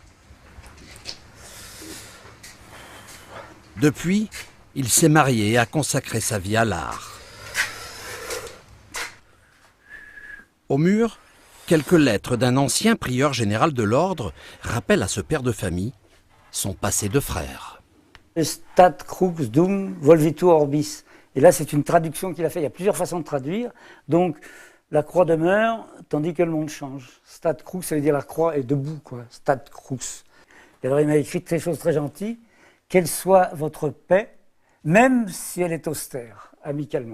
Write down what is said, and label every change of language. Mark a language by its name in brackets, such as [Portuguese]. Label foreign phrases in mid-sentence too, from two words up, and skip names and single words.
[French] Depuis, il s'est marié et a consacré sa vie à l'art. Au mur, quelques lettres d'un ancien prieur général de l'ordre rappellent à ce père de famille son passé de frère. [Latin] Stat crux dum volvitur orbis. [French] Et là, c'est une traduction qu'il a fait. Il y a plusieurs façons de traduire. Donc, la croix demeure, tandis que le monde change. [Latin] Stat crux, [French] ça veut dire la croix est debout, quoi. [Latin] Stat crux. [French] Et alors, il m'a écrit des choses très gentilles. Qu'elle soit votre paix, même si elle est austère, amicalement.